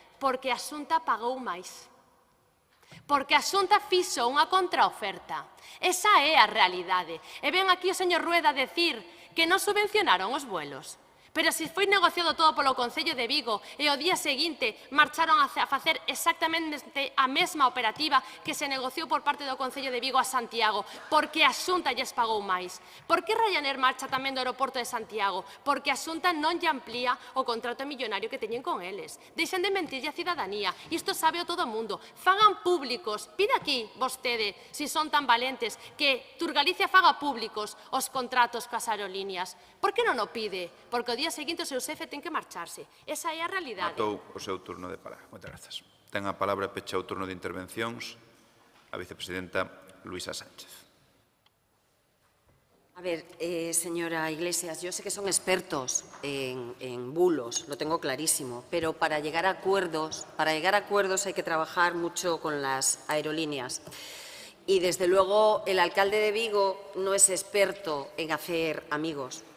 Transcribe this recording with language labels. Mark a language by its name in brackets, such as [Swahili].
[Galician] Porque a Xunta pagou máis. Porque a Xunta fixo unha contraoferta. Esa é a realidade. E ven aquí o señor Rueda a decir que non subvencionaron os vuelos. Pero se foi negociado todo polo Concello de Vigo e o día seguinte marcharon a facer exactamente a mesma operativa que se negociou por parte do Concello de Vigo a Santiago, porque a Xunta lles pagou máis. Por que Ryanair marcha tamén do aeroporto de Santiago? Porque a Xunta non lle amplía o contrato millonario que teñen con eles. Deixen de mentirlle a cidadanía. Isto sabe o todo o mundo. Fagan públicos. Pide aquí, vostede, se son tan valentes, que Turgalicia faga públicos os contratos coas aerolíneas. Por que non o pide? Porque o día seguinte o seu xefe ten que marcharse. Esa é a realidade. Matou o seu turno de palabra. Moitas grazas. Ten a palabra e pecha o turno de intervencións a vicepresidenta Luisa Sánchez. [Spanish] A ver, señora Iglesias, yo sé que son expertos en bulos, lo tengo clarísimo, pero para llegar a acuerdos hay que trabajar mucho con las aerolíneas. Y desde luego el alcalde de Vigo no es experto en hacer amigos.